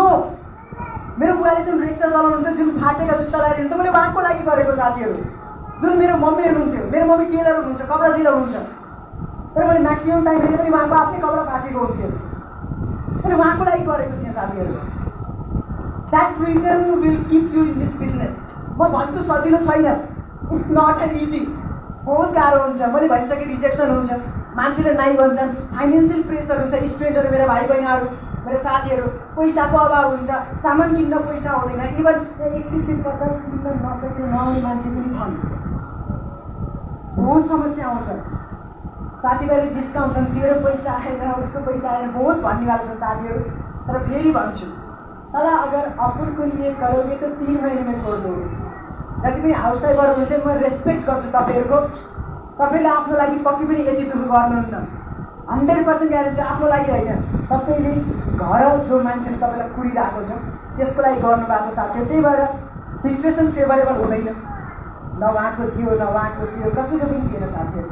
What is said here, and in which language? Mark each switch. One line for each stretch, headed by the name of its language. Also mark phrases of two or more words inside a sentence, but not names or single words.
Nepali: मेरो बुवाले जुन रिक्सा चलाउनुहुन्थ्यो, जुन फाटेका जुत्ता लगाएर हिँड्थ्यो, मैले उहाँको लागि गरेको साथीहरू। जुन मेरो मम्मी हुनुहुन्थ्यो, मेरो मम्मी टेलर हुनुहुन्छ, कपडा सिलाउनुहुन्छ, तर मैले म्याक्सिमम टाइम हेरेँ पनि उहाँको आफ्नै कपडा फाटेको हुन्थ्यो, मैले उहाँको लागि गरेको थिएँ साथीहरू।
English: That reason will keep you in this business.
Nepali: म भन्छु सजिलो छैन,
English: it's not an easy,
Nepali: बहुत गाह्रो हुन्छ। मैले भनिसकेँ रिजेक्सन हुन्छ, मान्छेले नाइ भन्छन्,
English: financial pressure
Nepali: हुन्छ, स्टुडेन्टहरू, मेरो भाइ बहिनीहरू, मेरो साथीहरू, पैसाको अभाव हुन्छ, सामान किन्न पैसा हुँदैन, इभन 2150 किन्न नसकेर नआउने मान्छे पनि छन्। बहुत समस्या आउँछ, साथीभाइले जिस्काउँछन्, तेरो पैसा आएन, उसको पैसा आएन, बहुत भन्नेवाला छन् साथीहरू। तर फेरि भन्छु,
Hindi: साला अगर अपन को लिए करोगे तो 3 महीने में छोड़ दोगे।
Nepali: जति पनि हाउस वाइफहरू हुनुहुन्छ, म रेस्पेक्ट गर्छु तपाईँहरूको। तपाईँले आफ्नो लागि पक्कै पनि यति दुःख गर्नुहुन्न, 100% ग्यारेन्टी आफ्नो लागि होइन। तपाईँले घर जो मान्छेले तपाईँलाई कुरिरहेको छ त्यसको लागि गर्नुभएको छ साथीहरू। त्यही भएर
English: situation favourable
Nepali: हुँदैन, न उहाँको थियो न उहाँको थियो, कसैको पनि थिएन साथीहरू।